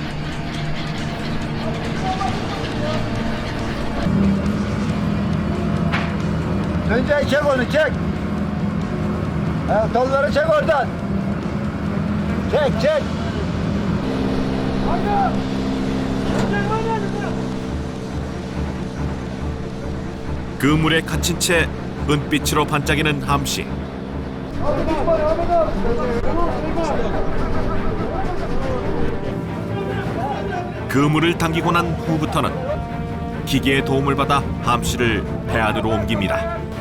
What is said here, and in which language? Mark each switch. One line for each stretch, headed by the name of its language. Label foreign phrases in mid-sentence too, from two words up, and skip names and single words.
Turkish: Tuncay çek onu çek. Dalları çek oradan. Çek çek.
Korean: 그물에 갇힌 채 은빛으로 반짝이는 함씨. 그물을 당기고 난 후부터는 기계의 도움을 받아 함씨를 배 안으로 옮깁니다.